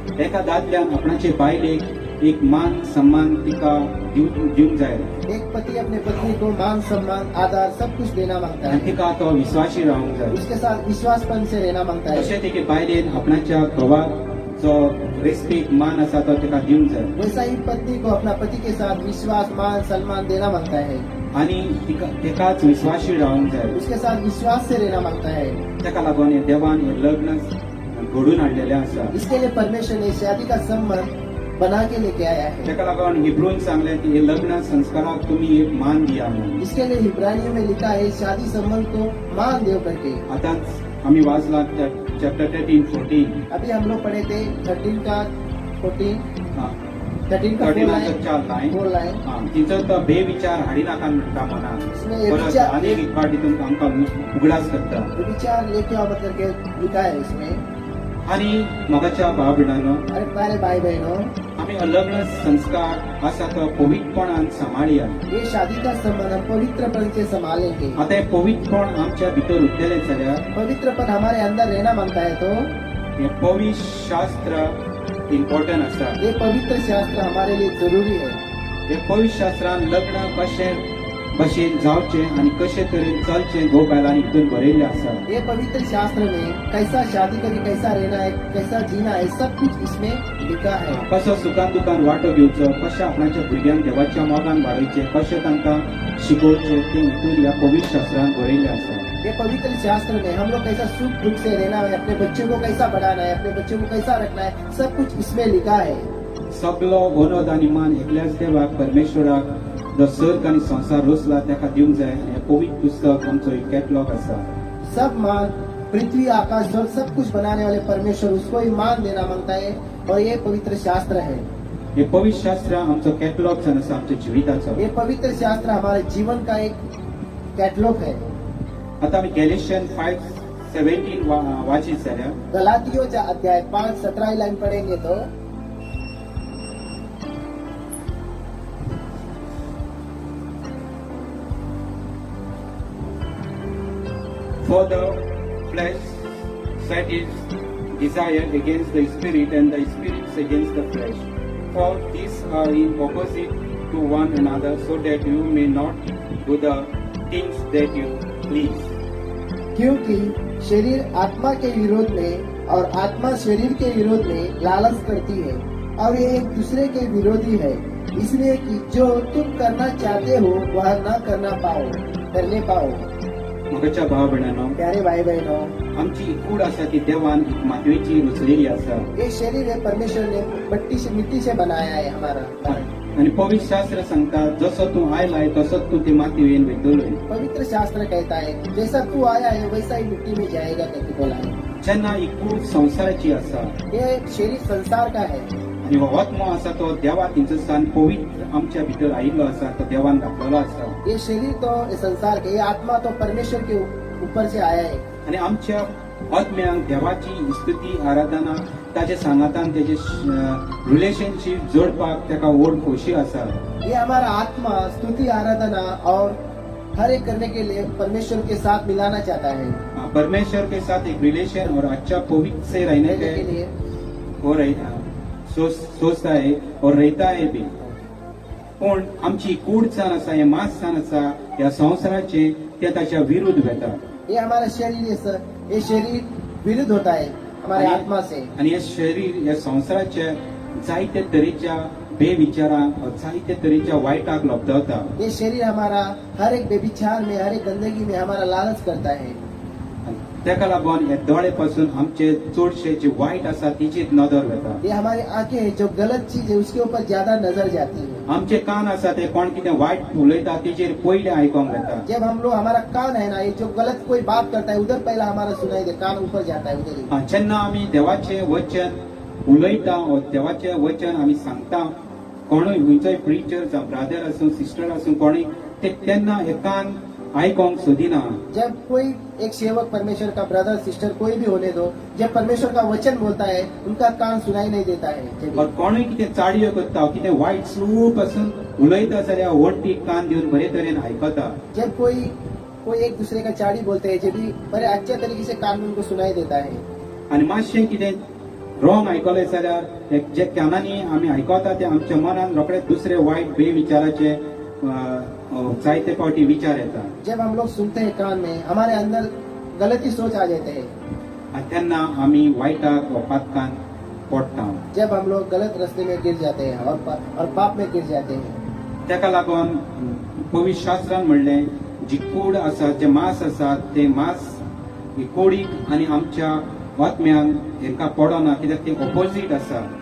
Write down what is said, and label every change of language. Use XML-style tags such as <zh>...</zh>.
<kok>एका दादल्यान आपणाचे बायलेक एक मान सम्मान तिका दिवंक जाय.</kok> <hi>एक पति अपने पत्नी को मान सम्मान आदर सब कुछ देना मांगता</hi> <kok>आनी</kok> <hi>है.</hi> <kok>तिका तो विश्वासी रावंक जाय.</kok> <hi>उसके साथ विश्वासपन से रहना मांगता है.</hi> <kok>तशें तेगे बायलेन आपणाच्या घोवाक जो रेस्पेद मान आसा तो तिका दिवंक जाय.</kok> <hi>वैसा ही पत्नी को अपना पति के साथ विश्वास मान सम्मान देना मांगता है.</hi> <kok>आनी तेकाच विश्वासी रावंक जाय.</kok> <hi>उसके साथ विश्वास से रहना मांगता है.</hi> <kok>तेका लागून हे देवान हे लग्न घडून हाडलेलें आसा.</kok> <hi>इसके लिए परमेश्वर ने शादी का संबंध बना के लेके आया है.</hi> <kok>तेका लागून हिब्रून सांगलें की हे लग्न संस्काराक तुमी एक मान दिया म्हणून.</kok> <hi>इसके लिए इब्रानियों में लिखा है शादी संबंध को मान देव करके.</hi> <kok>आतांच आमी वाचला चॅप्टर 13-14</kok> <hi>अभी हम लोग पढ़े थे 13 का 14 13 का</hi> <kok>13 लायन</kok> <hi>4 लाइन.</hi> <kok>तिचो तो बेविचार हाडी नाका म्हणटा मनात.</kok> <hi>इसमें परत विचार</hi> <kok>आनीक एक पाटी तुमकां आमकां उगडास करता.</kok> <hi>विचार लेके आओ मतलब के लिखा है इसमें.</hi> <kok>आनी मोगाच्या भाव भयणांनो</kok> <hi>अरे प्यारे भाई बहनों</hi> <kok>आमी लग्न संस्कार आसा तो पवित्रपणान सांबाळया.</kok> <hi>ये शादी का संबंध हम पवित्रपन से संभालेंगे.</hi> <kok>आता हे पवित्रपण आमच्या भितर उरलेले जाल्यार</kok> <hi>पवित्रपन हमारे अंदर रहना मांगता है तो</hi> <kok>हे पवित्र शास्त्र इम्पॉर्टंट आसा.</kok> <hi>ये पवित्र शास्त्र हमारे लिए जरूरी है.</hi> <kok>हे पवित्र शास्त्रान लग्न कशें भशेन जावचें आनी कशे तरेन चलचें घोव बायलांनी हितून बरयल्लें आसा.</kok> <hi>ये पवित्र शास्त्र में कैसा शादी करके कैसा रहना है कैसा जीना है सब कुछ इसमें लिखा है.</hi> <kok>कसो सुखान दुखान वांटो घेवचो कशें आपणाच्या भुरग्यांक देवाच्या मोगान वाडोवचें कशें तांकां शिकोवचें तें हितून ह्या पवित्र शास्त्रान बरयल्लें आसा.</kok> <hi>ये पवित्र शास्त्र में हम लोग कैसा सुख दुख से रहना है अपने बच्चों को कैसा बढ़ाना है अपने बच्चों को कैसा रखना है सब कुछ इसमें लिखा है.</hi> <kok>सगलो ओनोद आनी मान एकल्याच देवाक परमेश्वराक जो सर्ग आनी संसार रचला तेका दिवंक जाय. हें पवित्र पुस्तक आमचो एक कॅटलॉग आसा.</kok> <hi>सब मान पृथ्वी आकाश जल सब कुछ बनाने वाले परमेश्वर उसको ही मान देना मांगता है और ये पवित्र शास्त्र है.</hi> <kok>हे पवित्र शास्त्र आमचो कॅटलॉग जावन आसा आमच्या जिविताचो.</kok> <hi>ये पवित्र शास्त्र हमारे जीवन का एक कैटलॉग है.</hi> <kok>आता आमी गॅलेशियन 5:17 वाचीत जाल्यार</kok> <hi>गलातियों का अध्याय 5:17 लाइन पढ़ेंगे तो</hi> <en>For the flesh set its desire against the spirit, and the spirit against the flesh. For these are in opposite to one another, so that you may not do the things that you please.</en> <hi>क्योंकि शरीर आत्मा के विरोध में और आत्मा शरीर के विरोध में लालच करती है और ये एक दूसरे के विरोधी है, इसलिए कि जो तुम करना चाहते हो वह न करने पाओ।</hi> <kok>मगच्या भाव भयणांनो,</kok> <hi>प्यारे भाई बहनों,</hi> <kok>आमची ही कूड आसा ती देवान एक मातयेची रचलेली आसा</kok> <hi>ये शरीर है परमेश्वर ने मिट्टी से बनाया है हमारा।</hi> <kok>आणि पवित्र शास्त्र सांगता जसो तू आयलाय तसोच तू ते मातयेन वयतलोय.</kok> <hi>पवित्र शास्त्र कहता है जैसा तू आया है वैसा ही मिट्टी में जाएगा करके बोला है।</hi> <kok>जेन्ना ही कूड संसाराची आसा</kok> <hi>ये शरीर संसार का है</hi> <kok>आणि हो आत्मो आसा तो देवा तिंचो स्थान पवित्र आमच्या भितर आयिल्लो आसा, तो देवान घातलेलो आसा.</kok> <hi>ये शरीर तो ये संसार के, ये आत्मा तो परमेश्वर के ऊपर से आया है</hi> <kok>आणि आमच्या आत्म्यांक देवाची स्तुती आराधना ताचे सांगातान तेजे रिलेशनशिप जोडपाक ताका ओढ खोशी आसा.</kok> <hi>ये हमारा आत्मा स्तुति आराधना और हर एक करने के लिए परमेश्वर के साथ मिलाना चाहता है, परमेश्वर के साथ एक रिलेशन और अच्छा पवित्र से रहने रहने के लिए और सोचता है और रहता है भी.</hi> <kok>पण आमची कूड जाण आसा, हे मास जाण आसा, ह्या संवसाराचे ते ताच्या विरुद्ध वता.</kok> <hi>ये हमारा शरीर ये शरीर विरुद्ध होता है हमारे आत्मा से।</hi> <kok>आणि हे शरीर या संवसाराच्या जायते तरेच्या बेविचारांक जायते तरेच्या वायटाक लब्धवता.</kok> <hi>ये शरीर हमारा हर एक बेविचार में, हर एक गंदगी में हमारा लालच करता है।</hi> <kok>तेका लागून हे दोळे पासून आमचे चडशे जे वायट आसा तिचीच नदर वता.</kok> <hi>ये हमारी आंखें है जो गलत चीज है उसके ऊपर ज्यादा नजर जाती है।</hi> <kok>आमचे कान आसा ते कोण कितें वायट उलयता तेचेर पयले आयकोंक वता.</kok> <hi>जब हम लोग हमारा कान है ना, ये जो गलत कोई बात करता है उधर पहला हमारा सुनाई दे, कान ऊपर जाता है उधर ही।</hi> <kok>जेन्ना आमी देवाचे वचन उलयता वा देवाचे वचन आमी सांगता, कोणूय खंयचोय प्रिचर जावं ब्रादर आसूं सिस्टर आसूं कोणूय ते तेन्ना हे कान आयकोंक सोदिना.</kok> <hi>जब कोई एक सेवक परमेश्वर का ब्रदर सिस्टर कोई भी होने दो, जब परमेश्वर का वचन बोलता है उनका कान सुनाई नहीं देता है।</hi> <kok>और कोणूय कितें चाडयो करता कितें वायट स्लूप आसून उलयता जाल्यार वणटीक कान दिवन बरे तरेन आयकता.</kok> <hi>जब कोई एक दूसरे का चाड़ी बोलते हैं जब भी बड़े अच्छे तरीके से कान में उनको सुनाई देता है।</hi> <kok>आनी मातशें कितें रॉंग आयकलें जाल्यार जे कानांनी आमी आयकता ते आमच्या मनान रोखडेच दुसरे वायट बेविचाराचे जायते फावटी विचार येता.</kok> <hi>जब हम लोग सुनते हैं कान में हमारे अंदर गलती सोच आ जाते हैं,</hi> <kok>आनी तेन्ना आमी वायटाक वा पातकान पडटा.</kok> <hi>जब हम लोग गलत रास्ते में गिर जाते हैं और पाप में गिर जाते हैं।</hi> <kok>तेका लागून पवित्र शास्त्रान म्हणलें जी कूड आसा, जे मांस आसा ते मांस ही कोडीक आनी आमच्या आत्म्यांक हेंका पडना, कित्याक ते ऑपोजिट आसा.</kok>